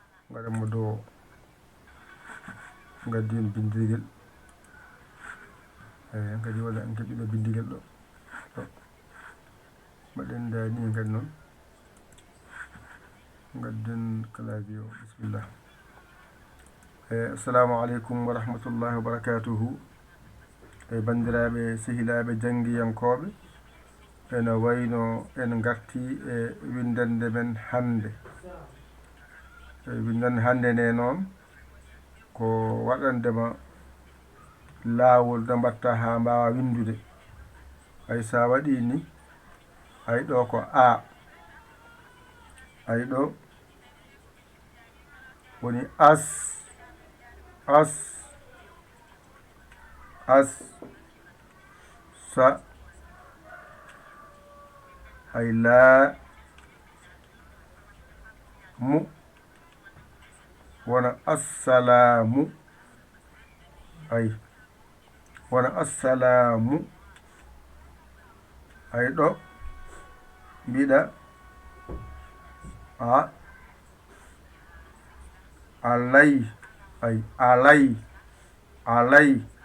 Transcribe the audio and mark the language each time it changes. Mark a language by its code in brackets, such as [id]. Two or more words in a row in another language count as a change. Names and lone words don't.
[ff] Ngaren mo dow. Ngaddi en bindirgel. Eh, kadi wala en keɓino bindirgel ɗo. Ɗo. Mbaɗen dani en kadi noon. Ngadden clavier o. Bismillah. [ar] Eh, السلام عليكم ورحمة الله وبركاته. [ff] Eh, bandiraɓe, sehilaɓe, janggiyankoɓe. Ene wayno en garti e windande men hande. E windande hande nde noon, ko waɗandema laawol no mbatta ha mbawa windude. Ay, sa waɗi ni, ay, ɗo ko A. Ay, ɗo woni as, as, as, sa, ay, la, mu, wona assalamu. Ay, wona assalamu. Ay, ɗo mbiɗa a, alay, ay, alay, alay.